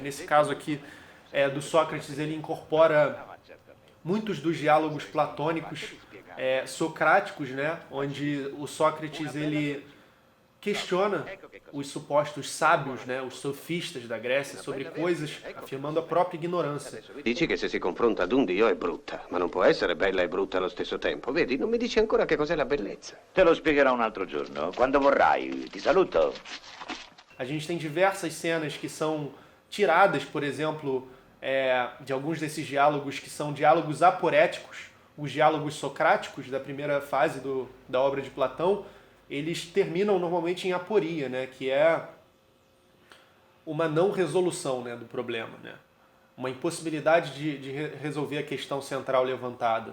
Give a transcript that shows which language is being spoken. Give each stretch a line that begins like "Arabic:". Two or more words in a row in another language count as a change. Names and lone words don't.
Portuguese: Nesse caso aqui do Sócrates, ele incorpora muitos dos diálogos platônicos, socráticos, né? Onde o Sócrates ele questiona os supostos sábios, né, os sofistas da Grécia, sobre coisas, afirmando a própria ignorância.
Italian: Dici che se si confronta ad un dio è brutta, ma non può essere bella e brutta allo stesso tempo. Vedi, non mi dici ancora che cos'è la bellezza. Te lo spiegherò un altro giorno, quando vorrai. Ti saluto.
Portuguese: A gente tem diversas cenas que são tiradas, por exemplo, de alguns desses diálogos que são diálogos aporéticos, os diálogos socráticos da primeira fase da obra de Platão. Eles terminam normalmente em aporia, né, que é uma não resolução, né, do problema, né, uma impossibilidade de resolver a questão central levantada.